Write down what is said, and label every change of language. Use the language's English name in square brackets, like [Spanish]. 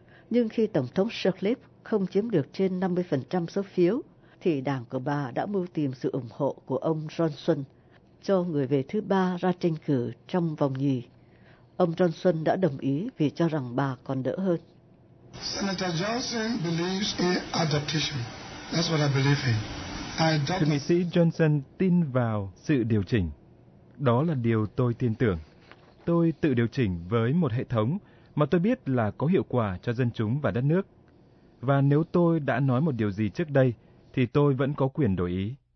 [Vietnamese] Nhưng khi Tổng thống Sirleaf không chiếm được trên 50% số phiếu, thì đảng của bà đã mưu tìm sự ủng hộ của ông Johnson cho người về thứ ba ra tranh cử trong vòng nhì. Ông Johnson đã đồng ý vì cho rằng bà còn đỡ hơn. [English] Senator Johnson believes in adaptation. That's what I believe in. [Vietnamese] Thượng nghị sĩ Johnson tin vào sự điều chỉnh. Đó là điều tôi tin tưởng. Tôi tự điều chỉnh với một hệ thống mà tôi biết là có hiệu quả cho dân chúng và đất nước. Và nếu tôi đã nói một điều gì trước đây, thì tôi vẫn có quyền đổi ý.